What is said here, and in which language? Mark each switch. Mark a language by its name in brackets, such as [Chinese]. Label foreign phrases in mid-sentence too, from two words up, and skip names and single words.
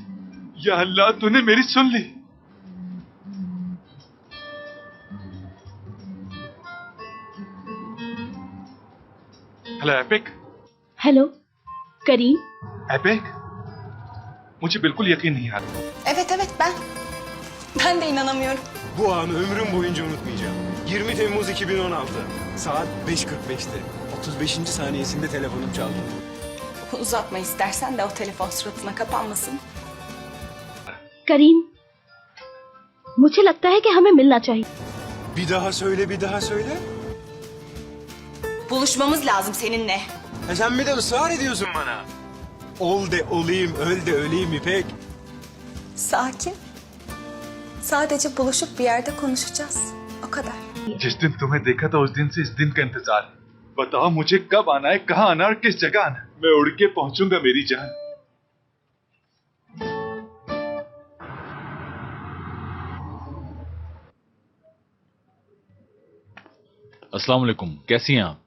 [Hindi] या अल्लाह, तूने मेरी सुन ली। हेलो एपिक। हेलो करीम। एपिक, muçı बिल्कुल यकीन नहीं आता। [Turkish] Evet evet ben. Ben de inanamıyorum. Bu anı ömrüm boyunca unutmayacağım. 20 Temmuz 2016. Saat 5:45'te. 35. saniyesinde telefonum çaldı. Uzatma istersen de o telefon suratına kapanmasın. [Hindi] करीम, मुझे लगता है कि हमें मिलना चाहिए। [Turkish] Bir daha söyle, bir daha söyle. Buluşmamız lazım seninle. Sen bir de ısrar ediyorsun bana. Ol de olayım, öl de öleyim İpek. Sakin. Sadece buluşup bir yerde konuşacağız. O kadar. [Hindi] जिस दिन तुम्हें देखा था उस दिन से इस दिन का इंतजार है। बताओ मुझे कब आना है, कहाँ आना है और किस जगह आना है। मैं उड़ के पहुंचूंगा मेरी जान। [Arabic] السلام عليكم, [Hindi] कैसी हैं आप?